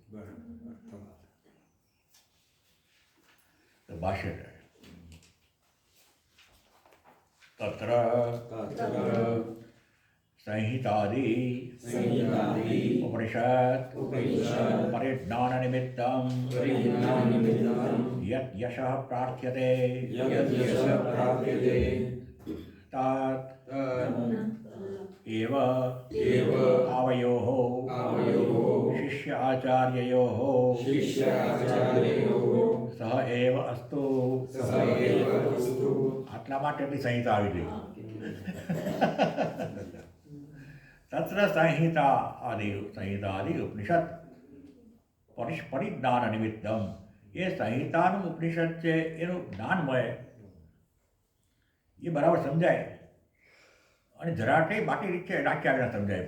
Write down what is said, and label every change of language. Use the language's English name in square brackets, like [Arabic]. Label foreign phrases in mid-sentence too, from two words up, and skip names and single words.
[Gujarati] તો ભાષ્ય તત્ર સંહિતાદિ [Sanskrit] ઉપનિષદ પરિજ્ઞાન નિમિત્તમ યત યશઃ પ્રાર્થ્યતે તત एव आवयोः शिष्य आचार्ययोः सह एव अस्तु. [Gujarati] આટલા માટેની સંહિતા આવી ગઈ. [Sanskrit] તત્ર સંહિતા આદિ ઉપનિષદ પરિજ્ઞાન નિમિત્તમ. [Gujarati] એ સંહિતાનું ઉપનિષદ છે, એનું જ્ઞાનમય, એ બરાબર સમજાય, અને જરા કંઈ બાકી રીતે રાખ્યા ન સમજાય.